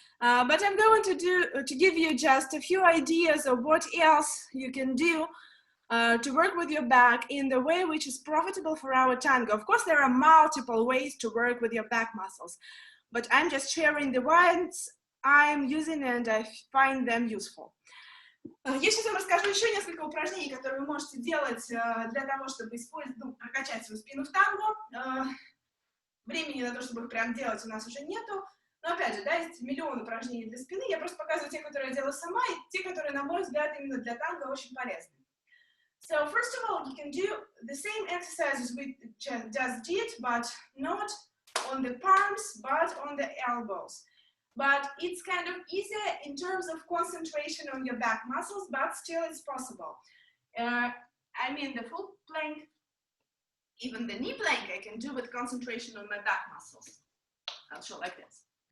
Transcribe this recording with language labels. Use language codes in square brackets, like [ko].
[en] But I'm going to give you just a few ideas of what else you can do to work with your back in the way which is profitable for our tango. Of course, there are multiple ways to work with your back muscles, but I'm just sharing the ones I'm using and I find them useful. [ru] Я сейчас вам расскажу еще несколько упражнений, которые вы можете делать для того, чтобы прокачать свою спину в танго. Времени на то, чтобы их прям делать, у нас уже нету. Но опять же, да, есть миллион упражнений для спины. Я просто показываю те, которые я делаю сама, и те, которые, на мой взгляд, именно для танго очень полезны. [en] So, first of all, you can do the same exercises we just did, but not on the palms, but on the elbows. But it's kind of easier in terms of concentration on your back muscles, but still it's possible. I mean, the full plank, even the knee plank, I can do with concentration on my back muscles. I'll show like this.